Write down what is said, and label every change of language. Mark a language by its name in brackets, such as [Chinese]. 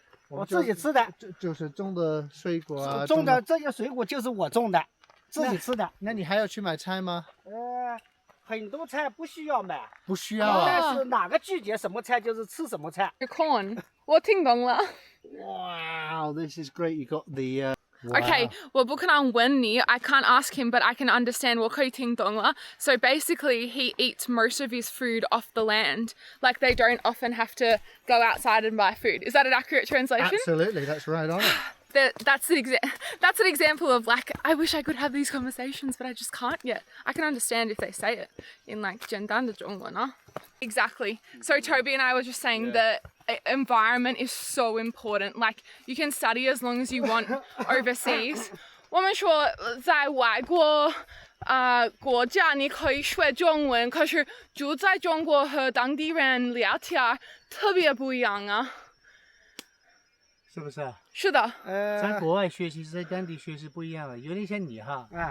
[Chinese] 我自己吃的，就是种的水果啊。种的这些水果就是我种的，自己吃的。那你还要去买菜吗？很多菜不需要买，不需要啊。但是哪个季节什么菜就是吃什么菜。 Corn， 我听懂了。 [English] Wow, this is great. You got the. Okay, [Chinese] 我不可能问你 [English] I can't ask him, but I can understand [Chinese] 我可以听懂了 [English] So basically, he eats most of his food off the land. Like they don't often have to go outside and buy food. Is that an accurate translation? Absolutely, that's right on it. That's an example of like, I wish I could have these conversations, but I just can't yet. I can understand if they say it in like [Chinese] 简单的中文 [English] Exactly. So Toby and I were just saying that environment is so important. Like you can study as long as you want overseas. [Chinese] 我们说在外国国家你可以学中文，可是住在中国和当地人聊天特别不一样啊。是不是啊？是的。在国外学习，在当地学习不一样的，有点像你哈。